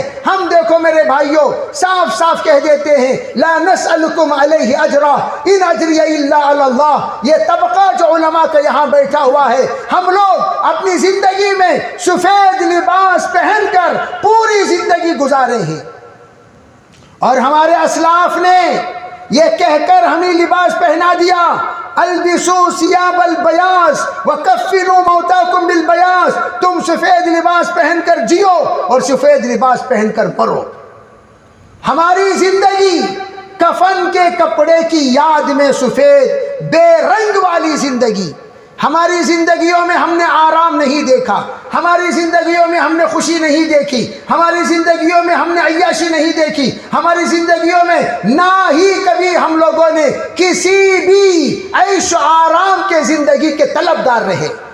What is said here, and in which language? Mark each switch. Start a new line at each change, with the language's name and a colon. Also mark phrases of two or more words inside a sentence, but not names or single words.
Urdu: ہم دیکھو میرے بھائیوں، صاف صاف کہہ دیتے ہیں
Arabic: لا نسألکم علیہ اجرا ان اجری الا علی اللہ۔
Urdu: یہ طبقہ جو علماء کا یہاں بیٹھا ہوا ہے، ہم لوگ اپنی زندگی میں سفید لباس پہن کر پوری زندگی گزارے ہیں، اور ہمارے اسلاف نے یہ کہہ کر ہمیں لباس پہنا دیا،
Arabic: البسوا ثیاب البیاض وکفنوا موتاکم بالبیاض،
Urdu: تم سفید لباس پہن کر جیو اور سفید لباس پہن کر مرو۔ ہماری زندگی کفن کے کپڑے کی یاد میں سفید بے رنگ والی زندگی۔ ہماری زندگیوں میں ہم نے آرام نہیں دیکھا، ہماری زندگیوں میں ہم نے خوشی نہیں دیکھی، ہماری زندگیوں میں ہم نے عیاشی نہیں دیکھی، ہماری زندگیوں میں نہ ہی کبھی ہم لوگوں نے کسی بھی عیش و آرام کے زندگی کے طلبدار رہے۔